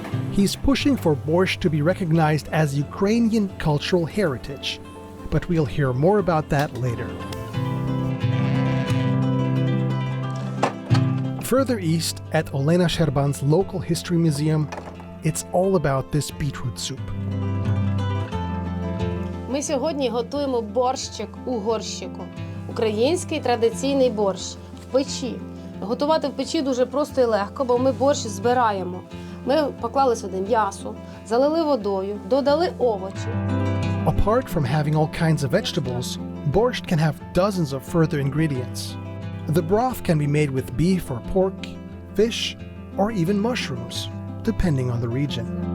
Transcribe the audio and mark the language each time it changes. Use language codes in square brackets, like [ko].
[en] He's pushing for borscht to be recognized as Ukrainian cultural heritage, but we'll hear more about that later. Further east, at Olena Sherban's local history museum, it's all about this beetroot soup. [uk] Ми сьогодні готуємо борщик у горщику. Український традиційний борщ в печі. Готувати в печі дуже просто і легко, бо ми борщ збираємо. Ми поклали сюди м'ясо, залили водою, додали овочі. [en] Apart from having all kinds of vegetables, borscht can have dozens of further ingredients. The broth can be made with beef or pork, fish, or even mushrooms, depending on the region.